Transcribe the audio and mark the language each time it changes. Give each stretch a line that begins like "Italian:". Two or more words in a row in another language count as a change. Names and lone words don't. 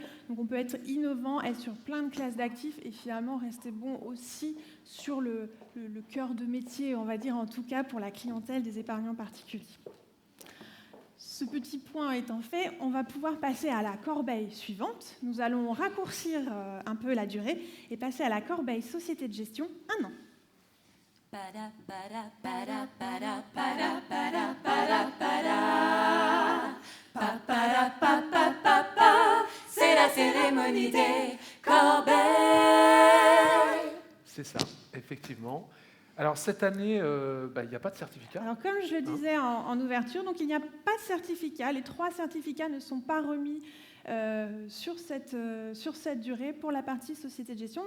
French: Donc on peut être innovant, être sur plein de classes d'actifs et finalement rester bon aussi sur le cœur de métier, on va dire en tout cas pour la clientèle des épargnants particuliers. Ce petit point étant fait, on va pouvoir passer à la corbeille suivante. Nous allons raccourcir un peu la durée et passer à la corbeille société de gestion 1 an. Para, para, para, para, para, para, para, para. Pa, para, pa, pa, pa, pa. C'est la cérémonie des corbeilles. C'est ça, effectivement. Alors cette année, il n'y a pas de certificat. Alors comme je le disais en ouverture, donc il n'y a pas de certificat. Les 3 certificats ne sont pas remis sur cette durée pour la partie société de gestion.